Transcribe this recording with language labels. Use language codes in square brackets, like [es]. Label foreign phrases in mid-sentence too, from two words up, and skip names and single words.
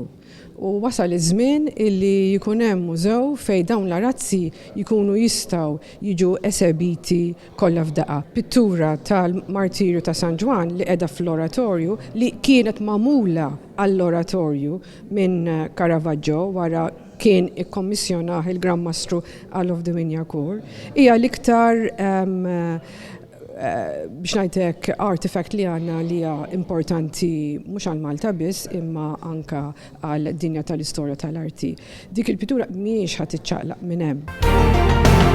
[mt] U wasal iż-żmien illi jkun hemm mużew fejn dawn l-arazzi jkunu jistgħu jiġu esebiti kollha f'daqqa. Pittura tal-Martirju ta' San Ġwan li qiegħda fl-oratorju li kienet magħmula għall-oratorju minn Caravaggio wara kien ikkommissjonah il-Gran Mastru All of the Vinyakur. Hija l-iktar biex ngħidlek artifact li għandna li hija importanti mhux għal Malta biss imma anke għal dinja tal-istorja tal-arti. Dik il-pittura mhijiex ħadd iċċaqlaq minn hemm.